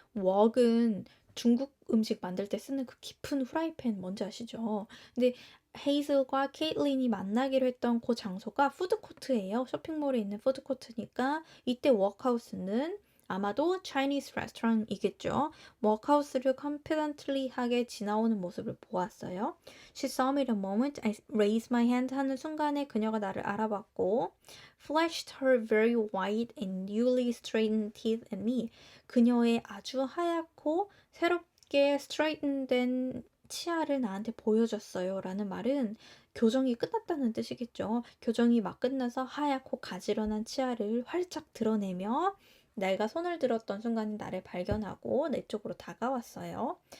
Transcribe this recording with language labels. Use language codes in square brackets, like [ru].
[ko] wok은 중국 음식 만들 때 쓰는 그 깊은 후라이팬 뭔지 아시죠? 근데 헤이즐과 케이틀린이 만나기로 했던 그 장소가 푸드코트예요. 쇼핑몰에 있는 푸드코트니까 이때 워크하우스는 아마도 Chinese restaurant이겠죠. 워크하우스를 confidently하게 지나오는 모습을 보았어요. [en] She saw me the moment I raised my hand [ko] 하는 순간에 그녀가 나를 알아봤고 [en] flashed her very white and newly straightened teeth at me. [ko] 그녀의 아주 하얗고 새롭게 straighten된 치아를 나한테 보여줬어요. 라는 말은 교정이 끝났다는 뜻이겠죠. 교정이 막 끝나서 하얗고 가지런한 치아를 활짝 드러내며 내가 손을 들었던 순간에 나를 발견하고 내 쪽으로 다가왔어요.